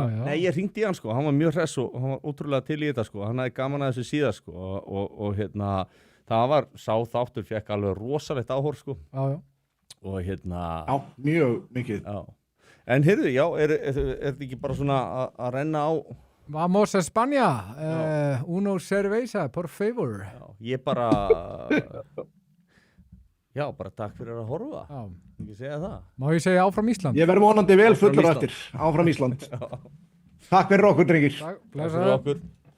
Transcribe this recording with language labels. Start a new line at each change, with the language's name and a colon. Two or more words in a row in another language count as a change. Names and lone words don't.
Icelandic: Nei, ég hringdi í hann sko, hann var mjög hress og hann var ótrúlega til í þetta sko, hann hafði gaman að þessu síðan sko og það var sá þáttur fekk alveg rosalegt áhorf sko Já. og Já, mjög mikið. já. En heyrðu, já, er þetta ekki bara svona að renna á?
Spanish: Vamos a España, uno cerveza, por favor.
Icelandic: Já, ég bara, já, bara takk fyrir að horfa, Já. ekki segja það. Má ég segja áfram Ísland? Ég verðum vonandi vel Áfram fullur Ísland. eftir. Áfram Ísland. Takk fyrir okkur, drengir. Takk, Takk blessaður. fyrir okkur.